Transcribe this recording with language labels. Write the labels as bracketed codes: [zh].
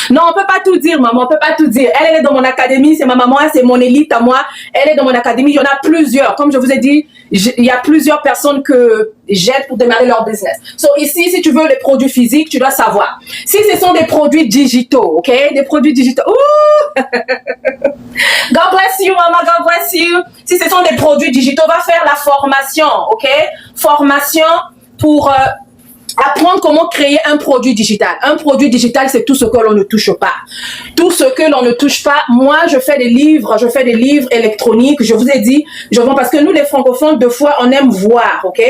[fr] Non, on peut pas tout dire, maman, on peut pas tout dire. Elle est dans mon académie, c'est ma maman, c'est mon élite à moi. Elle est dans mon académie, il y en a plusieurs. Comme je vous ai dit, il y a plusieurs personnes que j'aide pour démarrer leur business. So ici, si tu veux les produits physiques, tu dois savoir. Si ce sont des produits digitaux, ok? Des produits digitaux. Ouh! [en] God bless you, maman, God bless you. [fr] Si ce sont des produits digitaux, va faire la formation, ok? Formation pour apprendre comment créer un produit digital. Un produit digital, c'est tout ce que l'on ne touche pas. Tout ce que l'on ne touche pas. Moi, je fais des livres électroniques. Je vous ai dit, je vends parce que nous, les francophones, deux fois, on aime voir, ok?